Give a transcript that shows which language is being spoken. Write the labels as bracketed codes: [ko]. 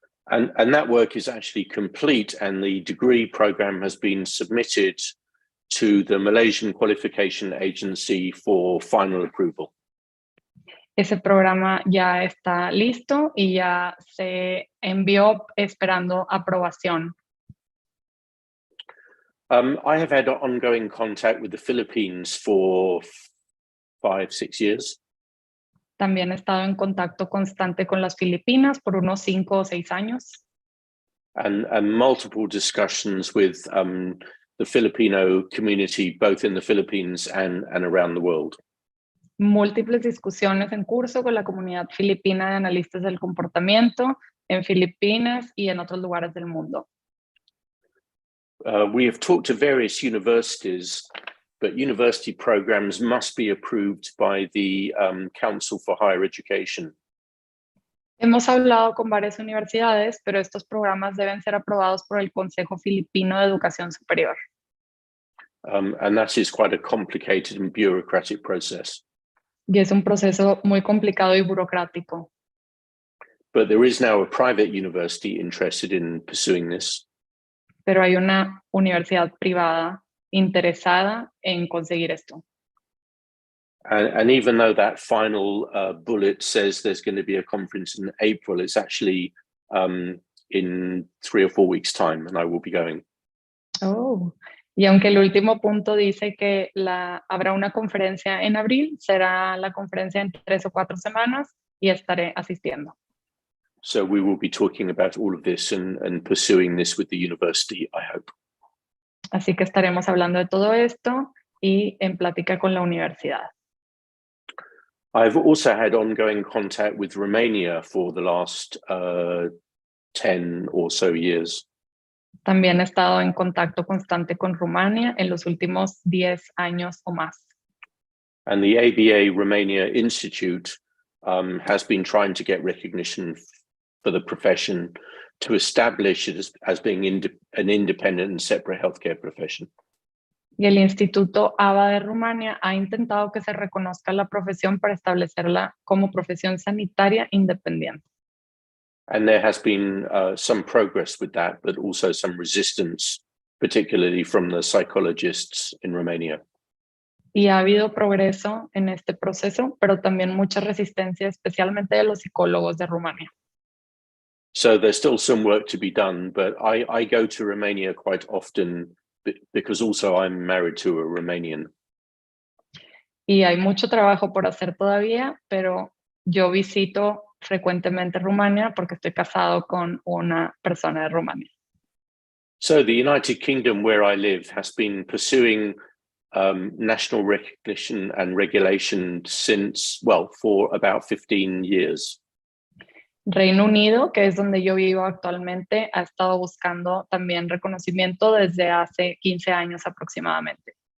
[en] And that work is actually complete, and the degree program has been submitted to the Malaysian Qualification Agency for final approval. [es] Ese programa ya está listo y ya se envió esperando aprobación. [en] I have had ongoing contact with the Philippines for 5, 6 years. [es] También he estado en contacto constante con las Filipinas por unos 5 o 6 años. [en] And multiple discussions with the Filipino community, both in the Philippines and around the world. [es] Múltiples discusiones en curso con la comunidad filipina de analistas del comportamiento en Filipinas y en otros lugares del mundo. [en] We have talked to various universities, but university programs must be approved by the Council for Higher Education. [es] Hemos hablado con varias universidades, pero estos programas deben ser aprobados por el Consejo Filipino de Educación Superior. [en] And that is quite a complicated and bureaucratic process. [es] Y es un proceso muy complicado y burocrático. [en] But there is now a private university interested in pursuing this. [es] Pero hay una universidad privada interesada en conseguir esto. [en] And even though that final bullet says there's going to be a conference in April, it's actually in 3 or 4 weeks' time, and I will be going. Oh. [es] Y aunque el último punto dice que habrá una conferencia en abril, será la conferencia en 3 o 4 semanas y estaré asistiendo. [en] So we will be talking about all of this and pursuing this with the university, I hope. [es] Así que estaremos hablando de todo esto y en plática con la universidad. [en] I've also had ongoing contact with Romania for the last 10 or so years. [es] También he estado en contacto constante con Rumania en los últimos 10 años o más. [en] And the ABA Romania Institute has been trying to get recognition for the profession to establish it as being an independent and separate healthcare profession. [es] Y el Instituto ABA de Rumania ha intentado que se reconozca la profesión para establecerla como profesión sanitaria independiente. [en] And there has been some progress with that, but also some resistance, particularly from the psychologists in Romania. [es] Y ha habido progreso en este proceso, pero también mucha resistencia, especialmente de los psicólogos de Rumania. [en] So there's still some work to be done, but I go to Romania quite often because also I'm married to a Romanian. [es] Y hay mucho trabajo por hacer todavía, pero yo visito frecuentemente Rumania porque estoy casado con una persona de Rumania. [en] So the United Kingdom, where I live, has been pursuing national recognition and regulation since, well, for about 15 years. [es] Reino Unido, que es donde yo vivo actualmente, ha estado buscando también reconocimiento desde hace 15 años aproximadamente.